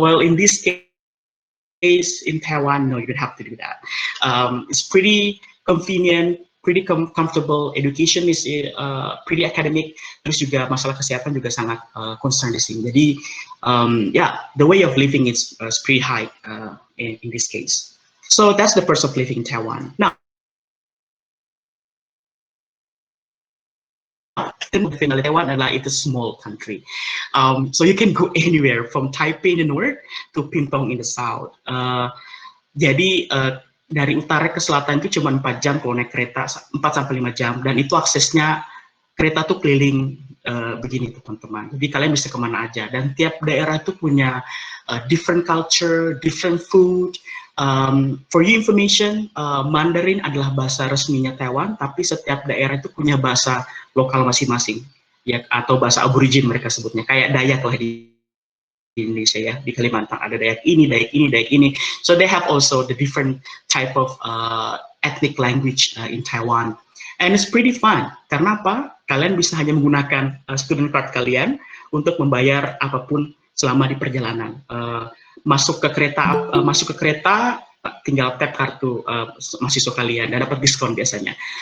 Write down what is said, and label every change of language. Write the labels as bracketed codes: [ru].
[en] Well, in this case, in Taiwan, no, you don't have to do that. It's pretty convenient, pretty comfortable. Education is pretty academic. [id] Terus juga masalah kesehatan juga sangat concern di sini. [en] Jadi, yeah, the way of living is pretty high in this case. So that's the perks of living in Taiwan. Now, Taiwan adalah it's a small country, so you can go anywhere from Taipei in the north to Pingtung in the south. [id] Jadi dari utara ke selatan itu cuma 4 jam kalau naik kereta, 4 sampai 5 jam, dan itu aksesnya kereta tuh keliling begini teman-teman. Jadi kalian bisa kemana aja, dan tiap daerah itu punya [en] different culture, different food. For your information, [id] Mandarin adalah bahasa resminya Taiwan, tapi setiap daerah itu punya bahasa lokal masing-masing, ya, atau bahasa aborigin mereka sebutnya, kayak Dayak lah di Indonesia ya, di Kalimantan ada Dayak ini, Dayak ini, Dayak ini. [en] So they have also the different type of ethnic language in Taiwan, and it's pretty fun. [id] Karena apa? Kalian bisa hanya menggunakan student card kalian untuk membayar apapun selama di perjalanan. Masuk ke kereta, tinggal tap kartu mahasiswa kalian dan dapat diskon biasanya.